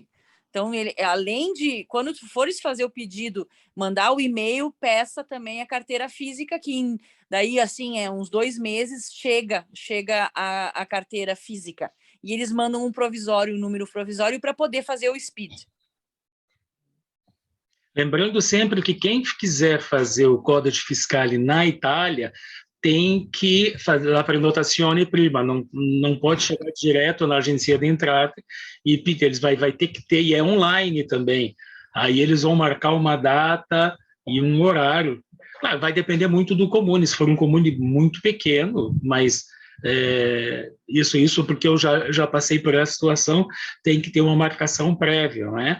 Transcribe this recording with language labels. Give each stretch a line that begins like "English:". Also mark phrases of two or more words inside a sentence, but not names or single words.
Portuguese: Então, além de, quando tu fores fazer o pedido, mandar o e-mail, peça também a carteira física, que daí, assim, uns 2 meses, chega a carteira física. E eles mandam um número provisório, para poder fazer o SPID. Lembrando sempre que quem quiser fazer o
Italian: Codice Fiscale
Portuguese: na Itália tem que fazer a
Italian: prenotazione prima,
Portuguese: não pode chegar direto na agência de entrada e eles vai ter que ter, e é online também. Aí eles vão marcar uma data e um horário. Claro, vai depender muito do comune, se for um comune muito pequeno, mas isso porque eu já passei por essa situação, tem que ter uma marcação prévia, né?